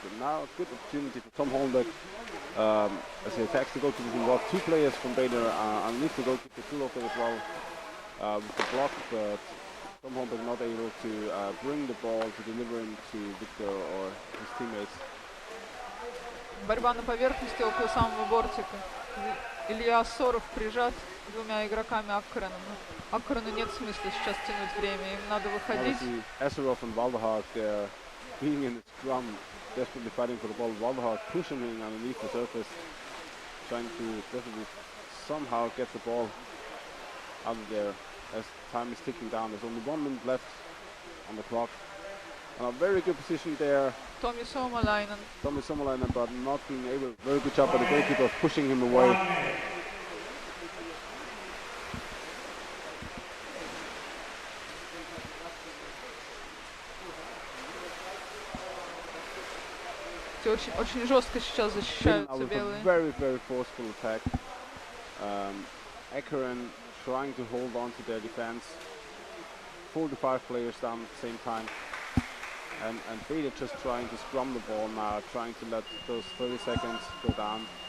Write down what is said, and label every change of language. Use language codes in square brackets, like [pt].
[en] But now a good opportunity for Tom Holmberg as he attacks the goalkeeper. He got 2 players from Betta underneath the goalkeeper, Krylov as well. With the block, but Tom Holmberg not able to bring the ball to deliver him to Victor or his teammates. [ru] Борьба на поверхности около самого бортика. Илья Ассоров прижат 2 игроками Аккареном. Аккарену нет смысла сейчас тянуть время, им надо выходить. [en] Asserov and Waldehag, they're being in the scrum, desperately fighting for the ball. Waldehag pushing him underneath the surface, trying to definitely somehow get the ball out of there as time is ticking down. There's only 1 minute left on the clock. A very good position there. Tommy Somalainen, but not being able. Very good job by the goalkeeper of pushing him away. [ru] Очень жестко сейчас защищаются белые. [en] Very, very forceful attack. Akkaren trying to hold on to their defense. 4 to 5 players down at the same time. And Betta just trying to scrum the ball now, trying to let those 30 seconds go down.